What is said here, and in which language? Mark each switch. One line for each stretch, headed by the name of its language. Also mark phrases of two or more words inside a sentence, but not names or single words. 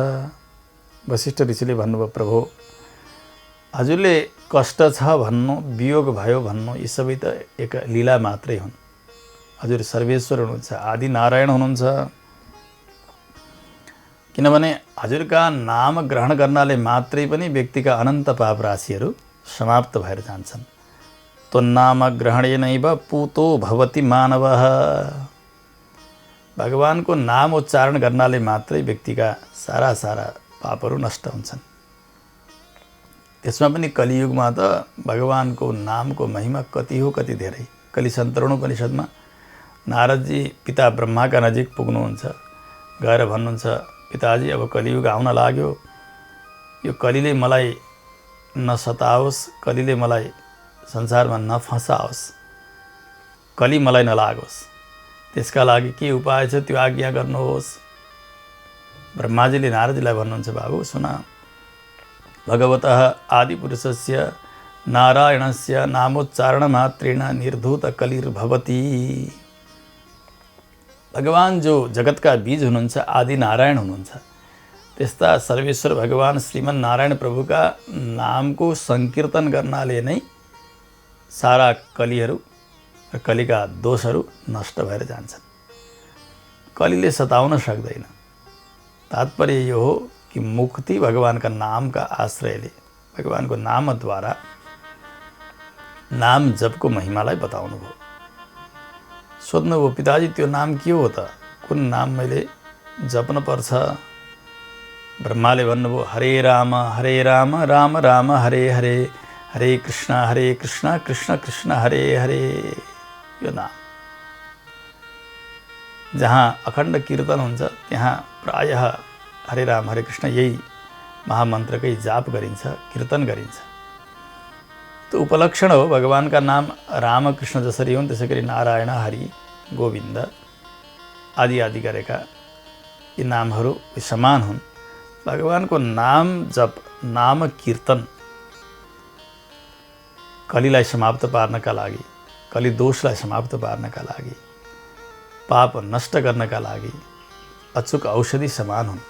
Nepali: वशिष्ठ ऋषिले भन्नुभयो, प्रभु हजुरले कष्ट छ भन्नु, वियोग भयो भन्नु, यी सबै त एक लीला मात्रै हुन्। हजुर सर्वेश्वर हुनुहुन्छ, आदि नारायण हुनुहुन्छ। किनभने हजुरका नाम ग्रहण गर्नाले मात्रै पनि व्यक्तिका अनन्त पाप राशिहरू समाप्त भएर जान्छन्।
Sanskrit: त्वन्नाम ग्रहणेनैव पूतो भवति मानवः।
Nepali: भगवानको नाम उच्चारण गर्नाले मात्रै व्यक्तिका सारा पापहरू नष्ट हुन्छन्। त्यसमा पनि कलियुगमा त भगवानको नामको महिमा कति हो, कति धेरै। कलि सन्तरण उपनिषदमा नारदजी पिता ब्रह्माका नजिक पुग्नुहुन्छ, गएर भन्नुहुन्छ, पिताजी अब कलियुग आउन लाग्यो, यो कलिले मलाई नसताओस्, कलिले मलाई संसारमा नफसाओस्, कलि मलाई नलागोस्, त्यसका लागि के उपाय छ त्यो आज्ञा गर्नुहोस्। ब्रह्माजीले नारदजीलाई भन्नुहुन्छ, बाबु सुन,
Sanskrit: भगवतः आदिपुरुषस्य नारायणस्य नामोच्चारण मात्रेण निर्धूत कलिर्भवति।
Nepali: भगवान जो जगतका बीज हुनुहुन्छ, आदि नारायण हुनुहुन्छ, त्यस्ता सर्वेश्वर भगवान श्रीमन नारायण प्रभुका नामको संकीर्तन गर्नाले नै सारा कलिहरू र कलिका दोषहरू नष्ट भएर जान्छन्। कलिले सताउन सक्दैन। तात्पर्य यो हो कि मुक्ति भगवानका नामका आश्रयले, भगवानको नामद्वारा नाम जपको महिमालाई बताउनु भयो। सोध्नुभयो, पिताजी त्यो नाम के हो त? कुन नाम मैले जप्न पर्छ? ब्रह्माले भन्नुभयो, हरे राम राम राम हरे हरे, हरे कृष्ण कृष्ण कृष्ण हरे हरे। यो नाम जहाँ अखण्ड कीर्तन हुन्छ त्यहाँ प्रायः हरे राम हरे कृष्ण यही महामन्त्रकै जाप गरिन्छ, कीर्तन गरिन्छ। त्यो उपलक्षण हो। भगवानका नाम राम कृष्ण जसरी हुन् त्यसै गरी नारायण, हरि, गोविन्द आदि आदि गरेका यी नामहरू समान हुन्। भगवानको नाम जप, नाम कीर्तन कलिलाई समाप्त पार्नका लागि, कलि दोषलाई समाप्त पार्नका लागि, पाप नष्ट गर्नका लागि अचूक औषधि समान हुन्।